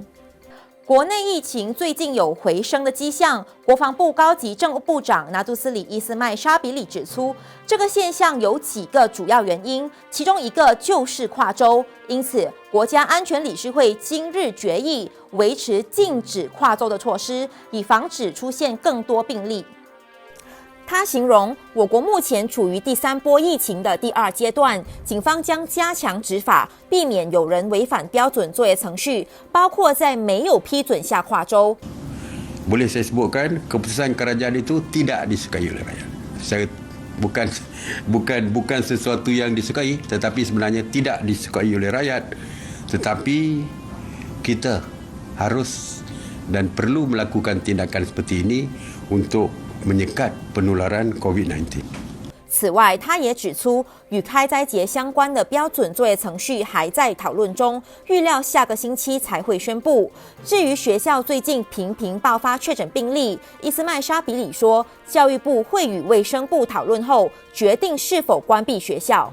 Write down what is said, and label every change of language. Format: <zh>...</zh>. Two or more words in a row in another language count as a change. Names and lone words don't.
<zh>国内疫情最近有回升的迹象，国防部高级政务部长拿督斯里伊斯麦沙比里指出，这个现象有几个主要原因，其中一个就是跨州，因此国家安全理事会今日决议维持禁止跨州的措施，以防止出现更多病例。他形容我国目前处于第3波疫情的第2阶段，警方将加强执法，避免有人违反标准作业程序，包括在没有批准下跨州。</zh> <ms>Boleh saya sebutkan keputusan kerajaan itu tidak disukai oleh rakyat. Saya bukan sesuatu yang disukai, tetapi sebenarnya tidak disukai oleh rakyat. Tetapi kita harus dan perlu melakukan tindakan seperti ini untuk menyekat penularan COVID-19。</ms> <zh>此外，他也指出，与开斋节相关的标准作业程序还在讨论中，预料下个星期才会宣布。至于学校最近频频爆发确诊病例，伊斯麦沙比里说，教育部会与卫生部讨论后，决定是否关闭学校。</zh>